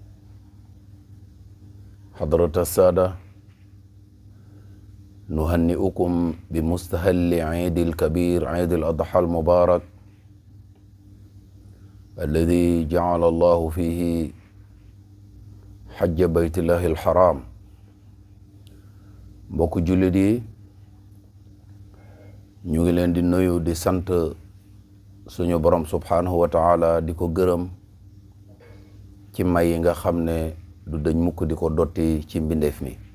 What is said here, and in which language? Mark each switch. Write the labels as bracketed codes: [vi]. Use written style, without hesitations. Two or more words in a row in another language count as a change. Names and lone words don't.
[ar] حضرة السادة، نهنئكم بمستهل عيد الكبير عيد الأضحى المبارك الذي جعل الله فيه حج بيت الله الحرام. [wo] mbokk jullit yi ñu ngi leen di nuyu di sant suñu borom [ar] سبحانه وتعالى [wo] di ko gërëm ci may yi nga xam ne du dañ mukk di ko dotti ci mbindeef mi.